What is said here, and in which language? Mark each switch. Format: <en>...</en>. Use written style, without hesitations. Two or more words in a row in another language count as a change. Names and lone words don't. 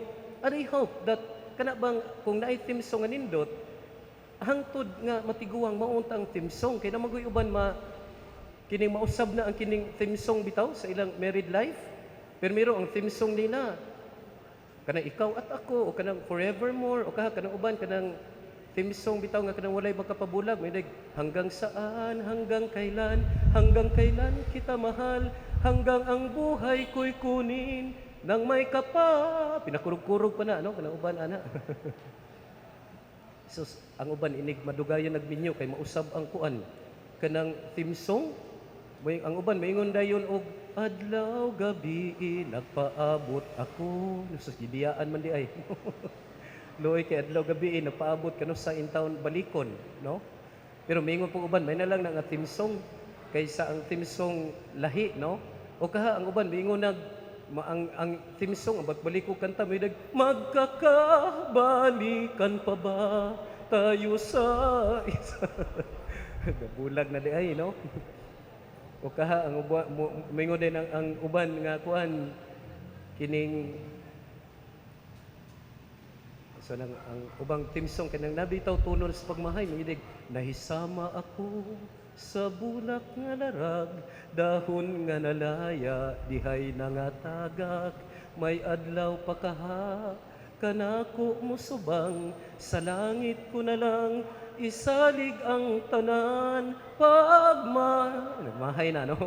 <en>And I hope that</en> <ceb>kana bang kung naay</ceb> <en>theme song</en> <ceb>nga nindot hangtod nga matiguang maunta ang</ceb> <en>theme song</en> <ceb>kay na magoy uban kining mausab na ang kining</ceb> <en>theme song</en> <ceb>bitaw sa ilang</ceb> <en>married life.</en> <ceb>Pero miro ang</ceb> <en>theme song</en> <ceb>nila kanang</ceb> <tl>ikaw at ako</tl> <ceb>o kanang forevermore o kanang uban kanang</ceb> <en>theme song</en> <ceb>bitaw nga kanang walay magkapabulag may</ceb> <tl>hanggang saan hanggang kailan kita mahal hanggang ang buhay ko'y kunin nang</tl> <ceb>may kapa pinakurog-kurog pa na no kanang uban ana. So ang uban inig madugayon nagminyo kay mausab ang kuan kanang</ceb> <en>theme song</en> <ceb>ang uban maingon dayon og adlaw gabi nagpaabot ako sa gibiyaan man di ay. Loy kay adlaw gabi nagpaabot kano sa intawon balikon, no? Pero maingon po uban may na lang nga</ceb> <en>theme song</en> <ceb>kaysa ang</ceb> <en>theme song</en> <ceb>lahi, no? O kaha ang uban maingon ang</ceb> <en>theme song</en> <ceb>ang baliko kanta may</ceb> <tl>magkakabalikan pa ba tayo sa isa.</tl> <ceb>Bulag na di ay, no? O kaha ang uban maingon din ang uban nga kuan kining so ang ubang</ceb> <en>theme song</en> <ceb>kanang nabitaw tunon sa pagmahay midig nahisama ako sa bulak nga larag dahon nga nalaya dihay nangatagak may adlaw pa kaha kanako mo subang sa langit ko na lang isalig ang tanan nagmahay na, no?</ceb>